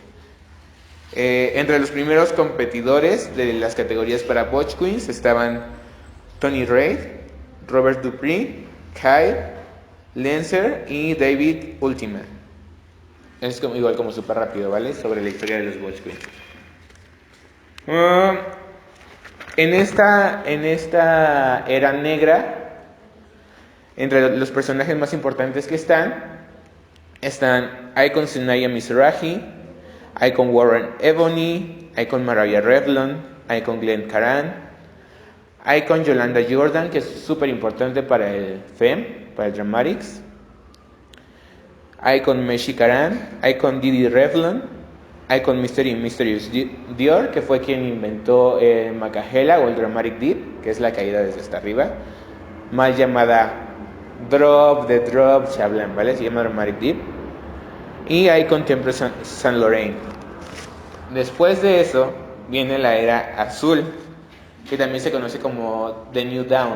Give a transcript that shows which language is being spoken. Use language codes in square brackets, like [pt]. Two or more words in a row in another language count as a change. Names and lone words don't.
[es] Entre los primeros competidores de las categorías para Butch Queens estaban Tony Reid, Robert Dupree, Kyle Lancer y David Ultima. Es igual como súper rápido, ¿vale? Sobre la historia de los Butch Queens. En esta era negra, entre los personajes más importantes que están Icon Sunaya Mizrahi, Icon Warren Ebony, Icon Mariah Revlon, Icon Glenn Caran, Icon Yolanda Jordan, que es súper importante para el FEM, para el Dramatics, Icon Meshi Caran, Icon Didi Revlon, Icon Mysterious Dior, que fue quien inventó el Macahela o el Dramatic Dip, que es la caída desde hasta arriba, mal llamada Drop, [en] The Drop, [es] Chablan, ¿vale? Se llama Dramatic Dip. Y Icon Temple Saint Laurent. Después de eso viene la era azul, que también se conoce como The New Dawn.